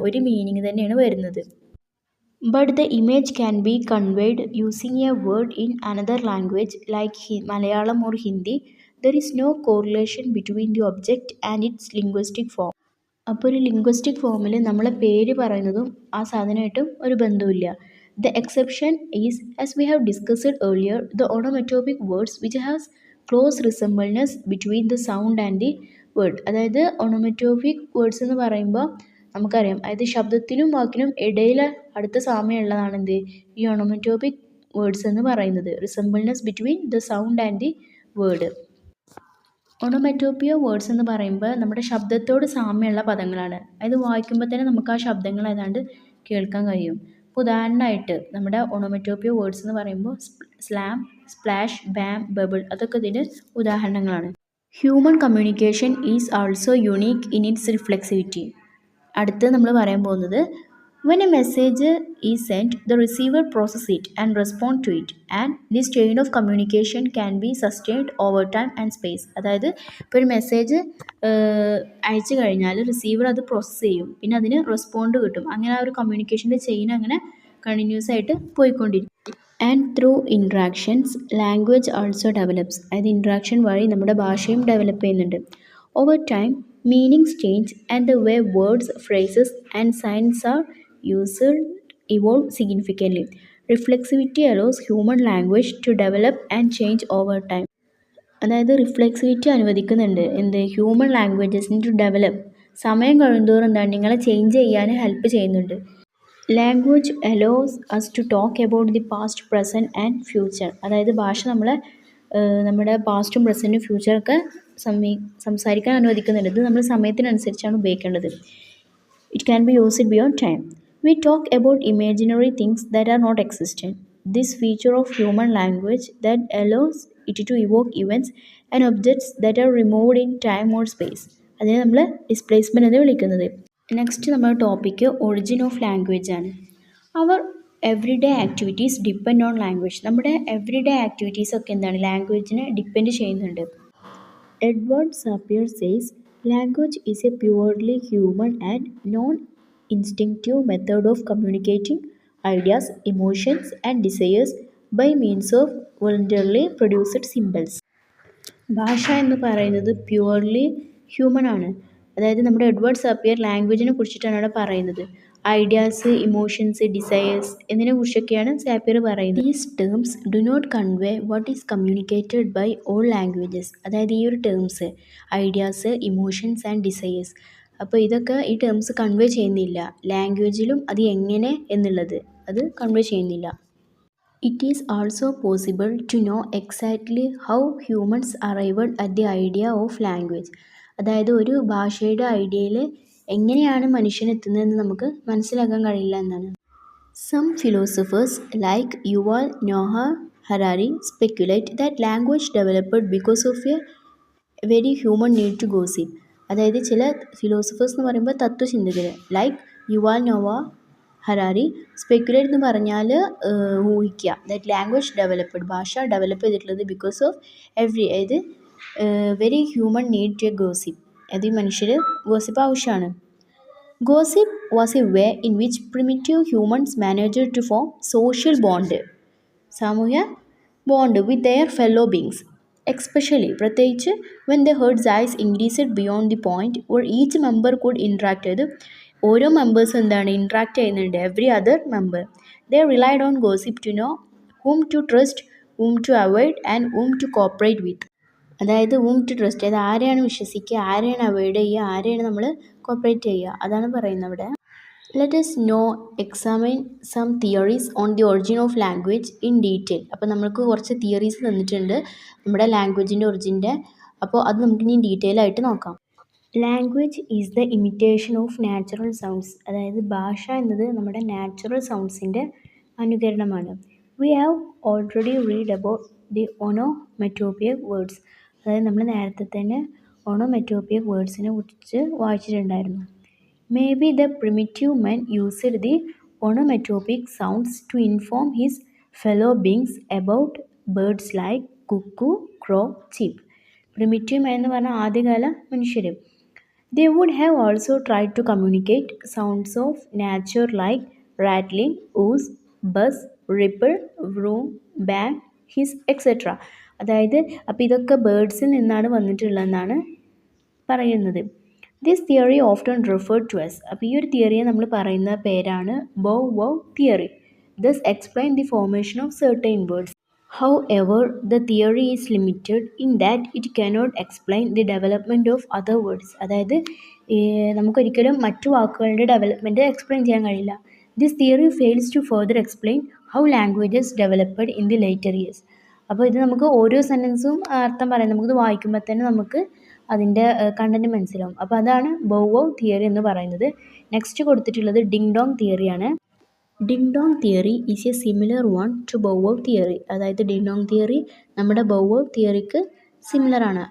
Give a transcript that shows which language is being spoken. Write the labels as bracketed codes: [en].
[ml] ഒരു മീനിങ് തന്നെയാണ് വരുന്നത്. [en] But the image can be conveyed using a word in another language like Malayalam or Hindi. There is no correlation between the object and its linguistic form. [ml] അപ്പോൾ ഒരു linguistic ഫോമിൽ നമ്മളെ പേര് പറയുന്നതും ആ സാധനമായിട്ടും ഒരു ബന്ധമില്ല. [en] The exception is, as we have discussed earlier, the onomatopoeic words which has close resemblance between the sound and the word. [ml] അതായത് onomatopoeic words എന്ന് പറയുമ്പോൾ നമുക്കറിയാം, അതായത് ശബ്ദത്തിനും വാക്കിനും ഇടയിൽ അടുത്ത സാമ്യമുള്ളതാണ് എന്ത് ഈ onomatopoeic words എന്ന് പറയുന്നത്. [en] resemblance between the sound and the word. [ml] onomatopoeia words എന്ന് പറയുമ്പോൾ നമ്മുടെ ശബ്ദത്തോട് സാമ്യമുള്ള പദങ്ങളാണ്. അതായത് വായിക്കുമ്പോൾ തന്നെ നമുക്ക് ആ ശബ്ദങ്ങൾ ഏതാണ്ട് കേൾക്കാൻ കഴിയും. ഉദാഹരണമായിട്ട് നമ്മുടെ onomatopoeia വേർഡ്സ് എന്ന് പറയുമ്പോൾ സ്ലാം, സ്പ്ലാഷ്, ബാം, ബബിൾ അതൊക്കെ ഇതിന് ഉദാഹരണങ്ങളാണ്. [en] Human communication is also unique in its reflexivity. [ml] അടുത്ത് നമ്മൾ പറയാൻ പോകുന്നത് [en] when a message is sent, the receiver processes it and responds to it, and this chain of communication can be sustained over time and space. [ml] അതായത് ഇപ്പോൾ ഒരു message അയച്ചു കഴിഞ്ഞാൽ receiver അത് പ്രോസസ്സ് ചെയ്യും, പിന്നെ അതിന് റെസ്പോണ്ട് കിട്ടും. അങ്ങനെ ആ ഒരു കമ്മ്യൂണിക്കേഷൻ്റെ ചെയിൻ അങ്ങനെ കണ്ടിന്യൂസ് ആയിട്ട് പോയിക്കൊണ്ടിരിക്കും. [en] And through interactions language also develops. [ml] അതായത് ഇൻട്രാക്ഷൻ വഴി നമ്മുടെ ഭാഷയും ഡെവലപ്പ് ചെയ്യുന്നുണ്ട്. [en] Over time meanings change and the way words, phrases and signs are used evolve significantly. Reflexivity allows human language to develop and change over time. [ml] അതായത് reflexivity അനുവദിക്കുന്നുണ്ട് എന്ത് human ലാംഗ്വേജസിന് to develop. സമയം കഴിയുന്തോറും എന്താണ് നിങ്ങളെ ചേഞ്ച് ചെയ്യാൻ help ചെയ്യുന്നുണ്ട്. [en] Language allows us to talk about the past, present and future. [ml] അതായത് ഭാഷ നമ്മുടെ പാസ്റ്റും പ്രസൻറ്റും ഫ്യൂച്ചറൊക്കെ സംസാരിക്കാൻ അനുവദിക്കുന്നുണ്ട്. ഇത് നമ്മൾ സമയത്തിനനുസരിച്ചാണ് ഉപയോഗിക്കേണ്ടത്. [en] It can be used beyond time. We talk about imaginary things that are not existent. This feature of human language that allows it to evoke events and objects that are removed in time or space. [ml] അതിനെ നമ്മൾ displacement എന്ന് വിളിക്കുന്നത്. Next നമ്മുടെ topic origin of language ആണ്. അവർ [en] Everyday activities depend on language. [ml] നമ്മുടെ everyday activities ഒക്കെ എന്താണ് ലാംഗ്വേജിനെ depend ചെയ്യുന്നുണ്ട്. [en] Edward Sapir says language is a purely human and non-instinctive method of communicating ideas, emotions, and desires by means of voluntarily produced symbols. [ml] ഭാഷ എന്ന് പറയുന്നത് purely human ആണ്. അതായത് നമ്മുടെ എഡ്വേർഡ് സപ്പിയർ ലാംഗ്വേജിനെ കുറിച്ചിട്ടാണ് അവിടെ പറയുന്നത്. ഐഡിയാസ്, ഇമോഷൻസ്, ഡിസയേഴ്സ് എന്നതിനെ കുറിച്ചൊക്കെയാണ് സാപ്പിയർ പറയുന്നത്. [en] These terms do not convey what is communicated by all languages. [ml] അതായത് ഈ ഒരു terms ideas, emotions and desires, അപ്പോൾ ഇതൊക്കെ ഈ ടേംസ് കൺവേ ചെയ്യുന്നില്ല ലാംഗ്വേജിലും. അത് എങ്ങനെ എന്നുള്ളത് അത് കൺവേ ചെയ്യുന്നില്ല. [en] It is also possible to know exactly how humans arrived at the idea of language. [ml] അതായത് ഒരു ഭാഷയുടെ ഐഡിയയിൽ എങ്ങനെയാണ് മനുഷ്യൻ എത്തുന്നതെന്ന് നമുക്ക് മനസ്സിലാക്കാൻ കഴിയില്ല എന്നാണ്. [en] Some philosophers like Yuval Noah Harari speculate that language developed because of a very human need to gossip. [ml] അതായത് ചില ഫിലോസഫേഴ്സ് എന്ന് പറയുമ്പോൾ തത്വചിന്തകർ like Yuval Nova Harari speculate എന്ന് പറഞ്ഞാൽ ഊഹിക്കുക. [en] that language developed, [ml] ഭാഷ ഡെവലപ്പ് ചെയ്തിട്ടുള്ളത് [en] Because of അതായത് very human need to gossip. [ml] അത് മനുഷ്യർ ഗോസിപ്പ് ആവശ്യമാണ്. [en] Gossip was a way in which primitive humans managed to form social bond, [ml] സാമൂഹ്യ bond [en] with their fellow beings, especially പ്രത്യേകിച്ച് when the herd size increased beyond the point where each member could interact with [ml] ഓരോ members എന്താണ് interact ചെയ്യുന്നുണ്ട് [en] Every other member. They relied on gossip to know whom to trust, whom to avoid and whom to cooperate with. [ml] അതായത് [en] whom to trust, [ml] അതായത് ആരെയാണ് വിശ്വസിക്കുക, ആരെയാണ് avoid ചെയ്യുക, ആരെയാണ് നമ്മൾ കോപ്പറേറ്റ് ചെയ്യുക, അതാണ് പറയുന്നത് അവിടെ. [en] Let us now examine some theories on the origin of language in detail. [ml] അപ്പോൾ നമുക്ക് കുറച്ച് തിയറീസ് തന്നിട്ടുണ്ട് നമ്മുടെ ലാംഗ്വേജിൻ്റെ ഒറിജിൻ്റെ. അപ്പോൾ അത് നമുക്കിനി ഡീറ്റെയിൽ ആയിട്ട് നോക്കാം. [en] Language is the imitation of natural sounds. [ml] അതായത് ഭാഷ എന്നത് നമ്മുടെ natural സൗണ്ട്സിൻ്റെ അനുകരണമാണ്. [en] We have already read about the onomatopoeic words. [ml] അതായത് നമ്മൾ നേരത്തെ തന്നെ ഓണോമെറ്റോപിക് വേർഡ്സിനെ കുറിച്ച് വായിച്ചിട്ടുണ്ടായിരുന്നു. [en] Maybe the primitive man used the onomatopoeic sounds to inform his fellow beings about birds like cuckoo, crow, cheep. [ml] Primitive മാൻ എന്ന് പറഞ്ഞാൽ ആദ്യകാല മനുഷ്യർ. [en] They would have also tried to communicate sounds of nature like rattling, ooze, buzz, ripple, vroom, bang, hiss, etc. [ml] അതായത് അപ്പോൾ ഇതൊക്കെ ബേർഡ്സിൽ നിന്നാണ് വന്നിട്ടുള്ളതെന്നാണ് പറയുന്നത്. [en] This theory often referred to as. [ml] അപ്പോൾ ഈ ഒരു തിയറിയെ നമ്മൾ പറയുന്ന പേരാണ് bow wow theory. [en] This explain the formation of certain words. However, the theory is limited in that it cannot explain the development of other words. [ml] അതായത് നമുക്കൊരിക്കലും മറ്റു വാക്കുകളുടെ ഡെവലപ്മെൻറ്റ് എക്സ്പ്ലെയിൻ ചെയ്യാൻ കഴിയില്ല. [en] This theory fails to further explain how languages developed in the later years. [ml] അപ്പോൾ ഇത് നമുക്ക് ഓരോ സെൻറ്റൻസും അർത്ഥം പറയാം. നമുക്കിത് വായിക്കുമ്പോൾ തന്നെ നമുക്ക് അതിൻ്റെ കണ്ടൻറ്റ് മനസ്സിലാവും. അപ്പോൾ അതാണ് ബൗ വൗ തിയറി എന്ന് പറയുന്നത്. നെക്സ്റ്റ് കൊടുത്തിട്ടുള്ളത് Ding Dong തിയറിയാണ്. [en] Ding dong theory is a similar one to bow wow theory. [ml] അതായത് ഡിങ് ഡോങ് തിയറി നമ്മുടെ ബൗ വൗ തിയറിക്ക് സിമിലറാണ്.